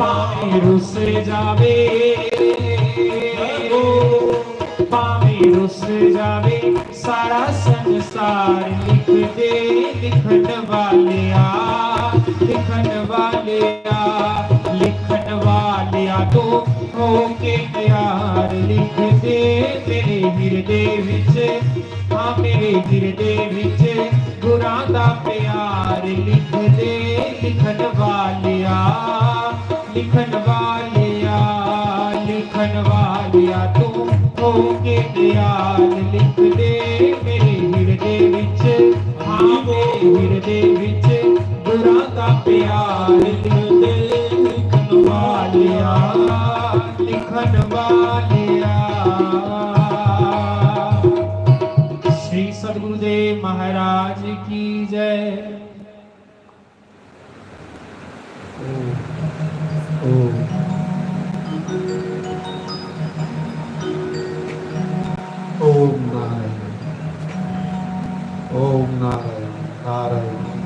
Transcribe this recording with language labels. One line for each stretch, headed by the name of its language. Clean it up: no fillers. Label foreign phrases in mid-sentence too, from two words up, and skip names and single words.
Punjabi: ਭਾਵੇਂ ਰੁੱਸ ਜਾਵੇ, ਭਾਵੇਂ ਰੁੱਸ ਜਾਵੇ ਸਾਰਾ ਸੰਸਾਰ, ਲਿਖ ਦੇ ਲਿਖਣ ਵਾਲਿਆ, ਲਿਖਣ ਵਾਲਿਆ, ਲਿਖਣ ਵਾਲਿਆ ਤੋ ਹੋ ਕੇ ਤਿਆਰ, ਲਿਖ ਦੇ ਮੇਰੇ ਹਿਰਦੇ ਵਿੱਚ, ਹਾਂ ਮੇਰੇ ਹਿਰਦੇ ਵਿੱਚ ਗੁਰਾਂ ਦਾ ਪਿਆਰ, ਲਿਖ ਦੇ ਲਿਖਨ ਵਾਲਿਆ, ਲਿਖਨ ਵਾਲਿਆ, ਲਿਖਨ ਵਾਲਿਆ ਤੂੰ ਹੋਕੇ ਦਇਆਲ, ਲਿਖ ਦੇ ਮੇਰੇ ਹਿਰਦੇ ਵਿੱਚ, हाँ ਮੇਰੇ ਹਿਰਦੇ ਵਿੱਚ ਗੁਰਾਂ ਦਾ ਪਿਆਰ, ਲਿਖ ਦੇ ਲਿਖਨ ਵਾਲਿਆ, ਲਿਖਨ ਵਾਲਿਆ।
Hindi: श्री सद्गुरुदेव महाराज की जय। ओम नारायण, ओम नारायण, नारायण